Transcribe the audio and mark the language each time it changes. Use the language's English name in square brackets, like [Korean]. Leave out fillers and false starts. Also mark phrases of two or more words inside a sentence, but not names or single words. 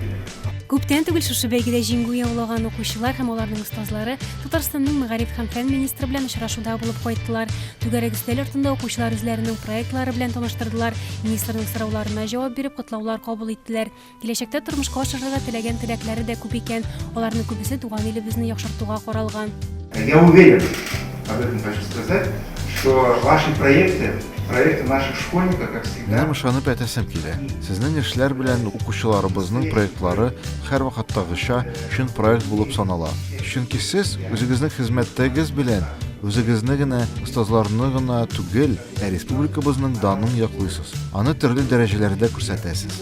[Tatar] Күптән түгел шушы бәйгедә җиңү яулаган укучылар һәм аларның остазлары Татарстанның мәгариф һәм фән министры белән очрашуда булып кайттылар. Түгәрәк өстәл артында укучылар үзләренең проектлары белән таныштырдылар. Министрның сорауларына җавап биреп, котлаулар кабул иттеләр. Киләчәктә тормышка ашырырга теләгән теләкләре дә күп икән. Аларның күбесе туган илебезне яхшыртуга каралган. [Russian] Я уверен, об этом хочу сказать, что ваши проекты наших школьников, как всегда... [Tatar] Минем ышанып әйтәсем килә. Сезнең эшләр белән укучыларыбызның проектлары һәрвакыттагыча чын проект булып санала. Чөнки сез үзегезнең хезмәттәгез белән Үзегезне генә, остазларны гына түгел, республикабызның данын яклыйсыз. Аны төрле дәрәҗәләрдә күрсәтәсез.